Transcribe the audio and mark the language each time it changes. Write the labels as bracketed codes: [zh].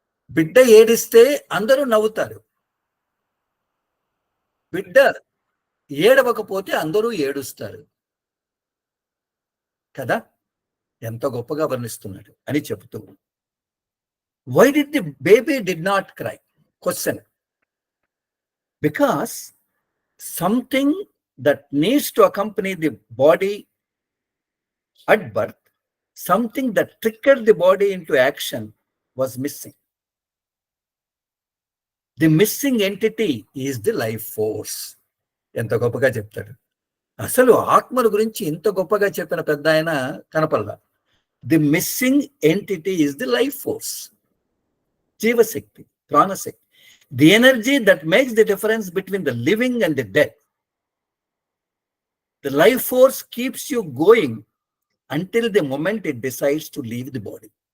[te] బిడ్డ ఏడిస్తే అందరూ నవ్వుతారు, బిడ్డ ఏడవకపోతే అందరూ ఏడుస్తారు కదా. ఎంత గొప్పగా వర్ణిస్తున్నాడు అని చెబుతూ, [en] Why did the baby did not cry? Question. Because something that needs to accompany the body at birth, something that triggered the body into action was missing. The missing entity is the life force. [te] ఎంత గొప్పగా చెప్తాడు. అసలు ఆత్మల గురించి ఇంత గొప్పగా చెప్పిన పెద్ద ఆయన కనపల్లా. [en] the missing entity is the life force, [te] జీవశక్తి, ప్రాణశక్తి. [en] The energy that makes the difference between the living and the death. The life force keeps you going until the moment it decides to leave the body.